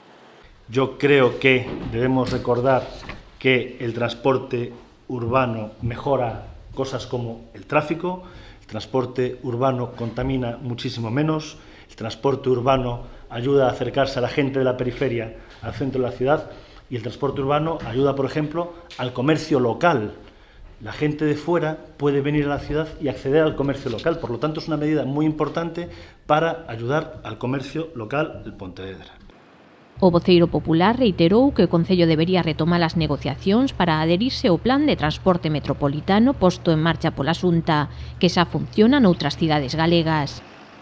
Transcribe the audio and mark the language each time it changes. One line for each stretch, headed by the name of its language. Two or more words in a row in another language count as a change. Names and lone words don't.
Spanish: Yo creo que debemos recordar que el transporte urbano mejora cosas como el tráfico, el transporte urbano contamina muchísimo menos, el transporte urbano ayuda a acercarse a la gente de la periferia al centro de la ciudad y el transporte urbano ayuda, por ejemplo, al comercio local. La gente de fuera puede venir a la ciudad y acceder al comercio local, por lo tanto es una medida muy importante para ayudar al comercio local de Pontevedra.
Galician: O voceiro popular reiterou que o Concello debería retomar as negociacións para adherirse ao plan de transporte metropolitano posto en marcha pola Xunta, que xa funciona noutras cidades galegas.